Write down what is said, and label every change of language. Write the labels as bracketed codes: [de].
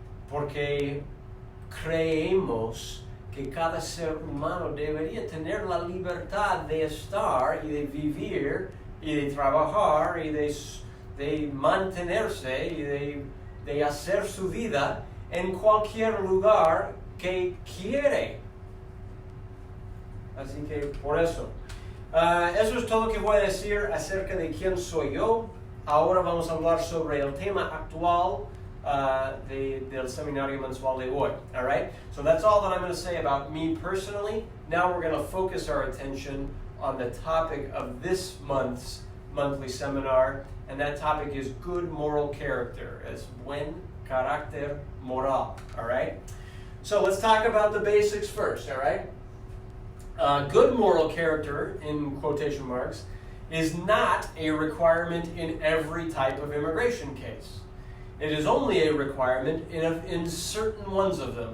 [es] porque creemos que cada ser humano debería tener la libertad de estar y de vivir y de trabajar y de mantenerse y de hacer su vida en cualquier lugar que quiere. Así que por eso. Eso es todo lo que voy a decir acerca de quién soy yo. Ahora vamos a hablar sobre el tema actual del seminario mensual de hoy. [en] All right? So that's all that I'm going to say about me personally. Now we're going to focus our attention on the topic of this month's monthly seminar, and that topic is good moral character. It's [es] buen carácter moral. [en] All right? So let's talk about the basics first. All right? Good moral character, in quotation marks, is not a requirement in every type of immigration case. It is only a requirement in certain ones of them.